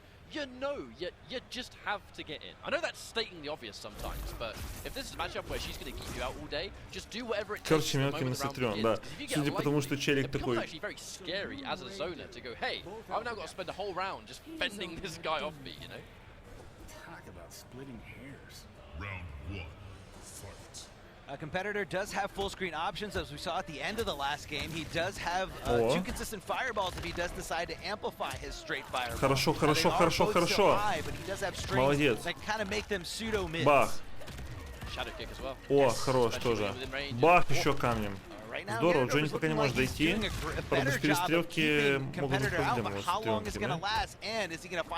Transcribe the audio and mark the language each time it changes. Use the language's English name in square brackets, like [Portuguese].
[English] You know, you just have to get in. I know that's stating the obvious sometimes, but if this is a matchup where she's going to keep you out all day, just do whatever it takes. [Russian] Короче, мелкий на Цитрион, да. Судя по тому, что челик такой. [English] It's very scary as a zoner to go, hey, I've now got to spend a whole round just fending this guy off me, you know? Talk about splitting hairs. Round 1. A competitor does have full screen options, as we saw at the end of the last game. He does have 2 consistent fireballs if he does decide to amplify his straight fireball. [Russian] Хорошо, хорошо, хорошо, хорошо. Молодец. Бах. О, хорош тоже. Бах, еще камнем. Здорово, Джонни пока не может дойти. Правда, в перестрелке могут быть проблемы с стрелками. Хорошо, сейчас сделал.